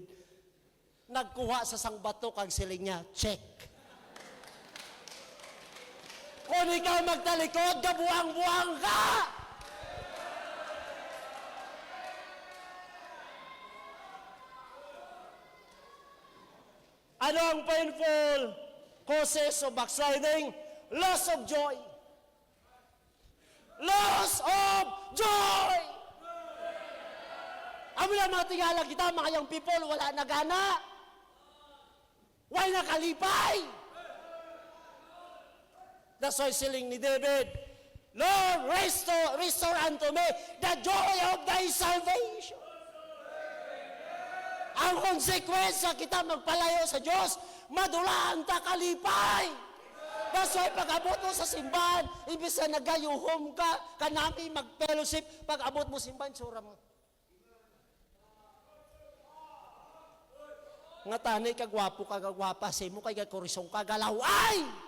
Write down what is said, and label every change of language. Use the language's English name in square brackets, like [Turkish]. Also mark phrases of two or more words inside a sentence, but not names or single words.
[Hiligaynon] Nagkuha sa sangbato kag siling niya, check. Kung ikaw magtalikod, gabuang-buang ka! Ano ang [English] painful causes of backsliding? Loss of joy. Loss of joy! [Hiligaynon] Amo na mga tingala kita, mga young people, wala na gana. [English] Why nakalipay? That's why [Hiligaynon] siling ni [English] David, Lord, restore unto me the joy of thy salvation. [Hiligaynon] Ang konsekwensya kita magpalayo sa Diyos, madulaan ta kalipay. [English] That's why [Hiligaynon] pag-abot mo sa simbahan, ibig sa nagayuhom ka, kanami mag-fellowship, pag-abot mo simbahan, sura mo. Nga tanay, kagwapo, kagwapa, simo, kay kakorisong kagalaw, ay!